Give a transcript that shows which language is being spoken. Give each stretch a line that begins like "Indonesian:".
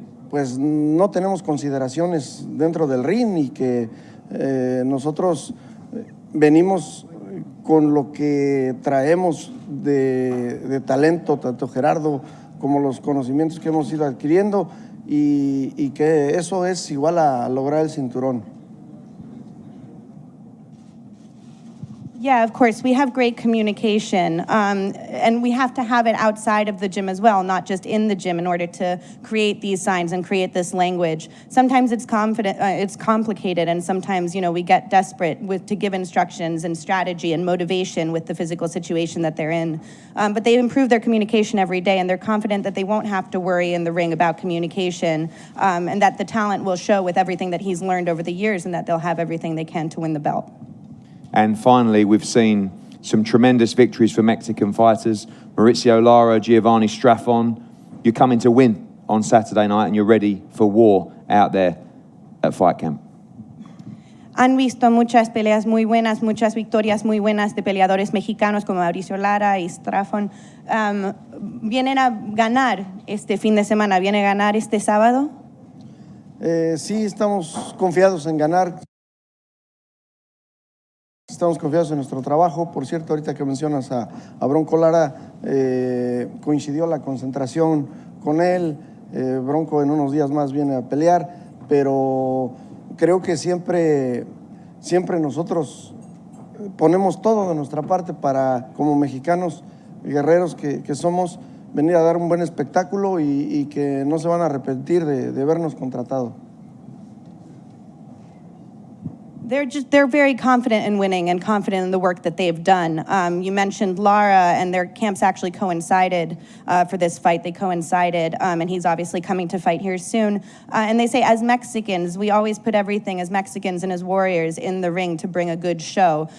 Spanish: pues no tenemos consideraciones dentro del ring y que nosotros venimos con lo que traemos de talento, tanto Gerardo como los conocimientos que hemos ido adquiriendo y que eso es igual a lograr el cinturón.
English: Yeah, of course. We have great communication, and we have to have it outside of the gym as well, not just in the gym, in order to create these signs and create this language. Sometimes it's complicated, and sometimes, we get desperate to give instructions and strategy and motivation with the physical situation that they're in. But they improve their communication every day, and they're confident that they won't have to worry in the ring about communication, and that the talent will show with everything that he's learned over the years, and that they'll have everything they can to win the belt. And finally, we've seen some tremendous victories for Mexican fighters. Mauricio Lara, Giovanni Straffon. You're coming to win on Saturday night and you're ready for war out there at Fight Camp.
Spanish: Han visto muchas peleas muy buenas, muchas victorias muy buenas de peleadores mexicanos como Mauricio Lara y Straffon. ¿Vienen a ganar este fin de semana? ¿Viene a ganar este sábado? Sí, estamos confiados en ganar. Estamos confiados en nuestro trabajo. Por cierto, ahorita que mencionas a Bronco Lara, coincidió la concentración con él. Bronco en unos días más viene a pelear, pero creo que siempre nosotros ponemos todo de nuestra parte para, como mexicanos guerreros que somos, venir a dar un buen espectáculo y que no se van a arrepentir de vernos contratado.
English: They're very confident in winning and confident in the work that they've done. You mentioned Lara, and their camps actually coincided for this fight. They coincided, and he's obviously coming to fight here soon. And they say, as Mexicans, we always put everything as Mexicans and as warriors in the ring to bring a good show.